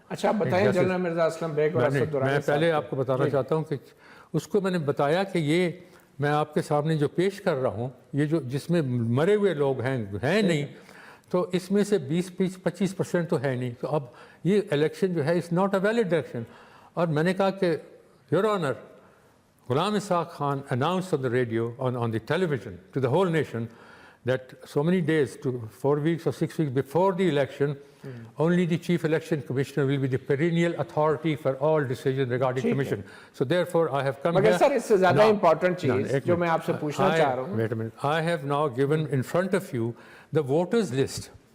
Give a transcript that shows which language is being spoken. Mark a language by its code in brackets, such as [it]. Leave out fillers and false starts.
[ur] اچھا بتائیں general Mirza Aslam bag اور اسد دورانی. میں پہلے آپ کو بتانا چاہتا ہوں کہ اس کو میں نے بتایا کہ یہ میں آپ کے سامنے جو پیش کر رہا ہوں, یہ جو جس میں مرے ہوئے لوگ ہیں نہیں, تو اس میں سے 20-25% تو ہے نہیں. تو اب یہ الیکشن جو ہے [en] It's not a valid election. [ur] اور میں نے کہا کہ your owner, Ghulam Ishaq Khan [en] announced on the radio, on the television to the whole nation that so many days, 4 weeks or 6 weeks before the election, only the chief election commissioner will be the perennial authority for all decisions regarding commission. So therefore I have come here. [ur] مگر سر اس سے زیادہ important چیز جو میں آپ سے پوچھنا چاہ رہا ہوں. [en] Wait a minute. I have now given in front of you the voters list.